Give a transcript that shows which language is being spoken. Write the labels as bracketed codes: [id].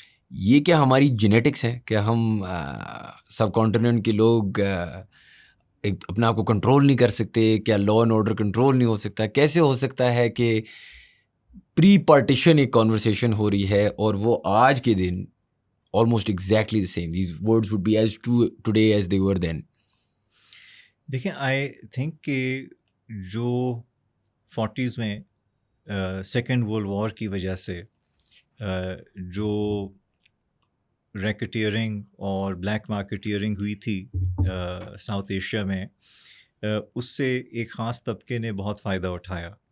[ur] یہ کیا ہماری جینیٹکس ہے؟ کیا ہم سب کانٹیننٹ کے لوگ اپنے آپ کو کنٹرول نہیں کر سکتے؟ کیا لا اینڈ آرڈر کنٹرول نہیں ہو سکتا؟ کیسے ہو سکتا ہے کہ پری پارٹیشن ایک کانورسیشن ہو رہی ہے اور وہ آج کے دن [en] almost exactly the same? These words would be as true today as they were then. [ur] دیکھیں، [en] I think [ur] کہ جو 40s میں سیکنڈ ورلڈ وار کی وجہ سے جو ریکٹیئرنگ اور بلیک مارکیٹیئرنگ ہوئی تھی ساؤتھ ایشیا میں، اس سے ایک خاص طبقے نے بہت فائدہ اٹھایا،